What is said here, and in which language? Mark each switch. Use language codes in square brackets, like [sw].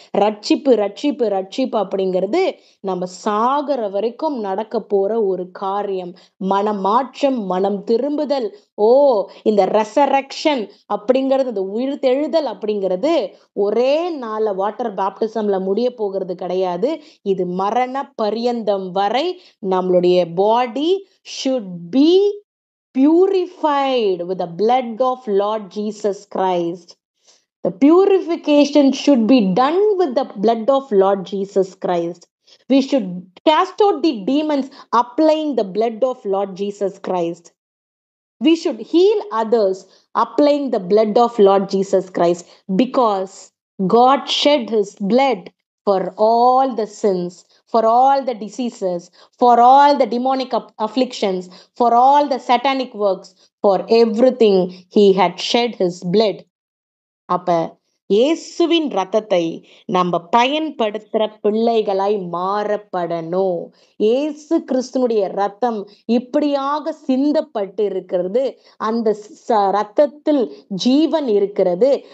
[ta] ரட்சிப்பு, ரட்சிப்பு, ரட்சிப்பு அப்படிங்கிறது நம்ம சாகுற வரைக்கும் நடக்க போற ஒரு காரியம். மனமாற்றம், மனம் திரும்புதல். ஓ, இந்த ரெசரக்ஷன் அப்படிங்கிறது, இந்த உயிர்த்தெழுதல் அப்படிங்கிறது ஒரே நாள்ல வாட்டர் பேப்டிசம்ல முடிய போகிறது கிடையாது. இது மரண பரியந்தம் வரை நம்மளுடைய பாடி [en] should be purified with the blood of Lord Jesus Christ. The purification should be done with the blood of Lord Jesus Christ. We should cast out the demons applying the blood of Lord Jesus Christ. We should heal others applying the blood of Lord Jesus Christ, because God shed his blood for all the sins, for all the diseases, for all the demonic afflictions, for all the satanic works, for everything he had shed his blood. [ta] அப்ப இயேசுவின் ரத்தத்தை நம்ம பயன்படுத்துற பிள்ளைகளாய் மாறப்படணும். இயேசு கிறிஸ்துனுடைய ரத்தம் இப்படியாக சிந்தப்பட்டு இருக்கிறது. அந்த ரத்தத்தில் ஜீவன் இருக்கிறது.